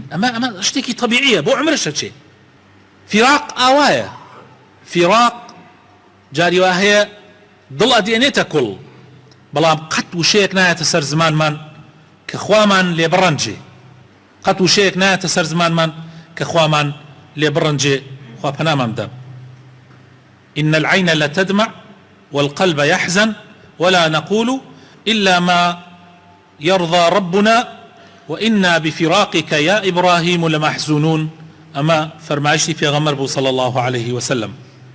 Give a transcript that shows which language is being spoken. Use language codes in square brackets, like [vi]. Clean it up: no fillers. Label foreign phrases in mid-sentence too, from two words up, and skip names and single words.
[ckb] ئەمە شتێکی طەبیعیە بۆ عومرەشە چێ. فیراق ئاوایە، فیراق جاری وا هەیە دڵ ئەدێنێتە کوڵ، بەڵام قەت وشەیەک نایەتە سەر زمانمان کە خوامان لێ بڕەنجێ، قەت وشەیەک نایەتە سەر زمانمان کە خوامان لێ بڕەنجێ. خوا پەنامان بدە. [ar] إن العين لتدمع والقلب يحزن ولا نقول إلا ما يرضى ربنا وإنا بفراقك يا إبراهيم لمحزونون. [ckb] أما فرمایشتی پێغەمبەر بوو [ar] صلى الله عليه وسلم.